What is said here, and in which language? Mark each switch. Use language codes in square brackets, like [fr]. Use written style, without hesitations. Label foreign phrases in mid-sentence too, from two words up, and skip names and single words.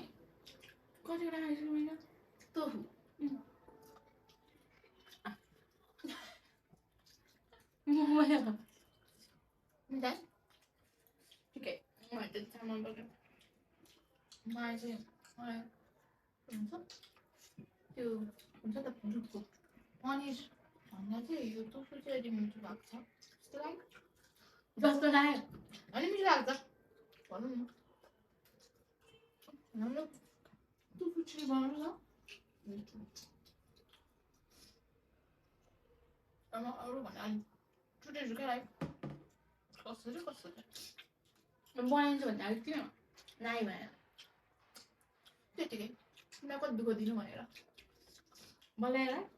[ms] Kau cakap dah hasil mana? Tofu. Mana? Dah. Okay. Macam sama bagai. Macam, macam [ne] त्यो हुन्छ त दुधको पनिर भन्दा चाहिँ यो टोफु चाहिँ अलि मिठो भएको छ जस्तो लाग्यो अलि मिठो लाग्छ भनौँ न हाम्रो टोफु चिली बनाउनु छ अब अरू भन्दा अलि छुटेछु क्या लाइक कसरी बनाइन्छ भन्दा अलिक किन नाइ भएन त्यतिकै तिमीलाई कति दुःख दिनु भनेर बनाएर